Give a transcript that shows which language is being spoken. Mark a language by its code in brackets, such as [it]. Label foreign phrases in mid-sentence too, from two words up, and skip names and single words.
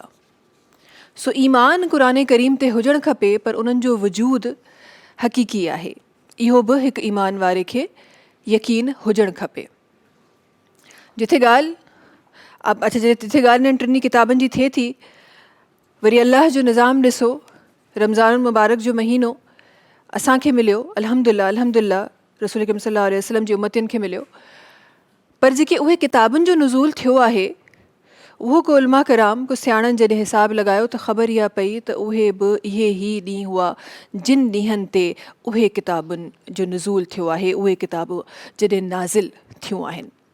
[sd] सो ईमान क़ुरान करीम ते हुजणु खपे, पर उन्हनि जो वजूद हक़ीक़ी आहे। इहो बि हिकु ईमान वारे खे यकीन हुजणु खपे। जिथे ॻाल्हि इन्हनि टिनी किताबनि जी थिए थी, वरी अल्लाह जो निज़ाम ॾिसो, रमज़ान मुबारक जो महीनो असांखे मिलियो, [ar] الحمد لله الحمد لله, [sd] रसूल करीम [ar] صلى الله عليه وسلم [sd] जी उम्मतियुनि खे मिलियो। पर जेके उहे किताबुनि जो नुज़ूल थियो आहे, उहो को उलमा कराम, को सियाणनि जॾहिं हिसाबु लॻायो त ख़बर इहा पई त उहे बि इहे ई ॾींहं हुआ जिन ॾींहंनि ते उहे किताबुनि जो नुज़ूल थियो आहे, उहे किताबूं जॾहिं नाज़िल थियूं आहिनि।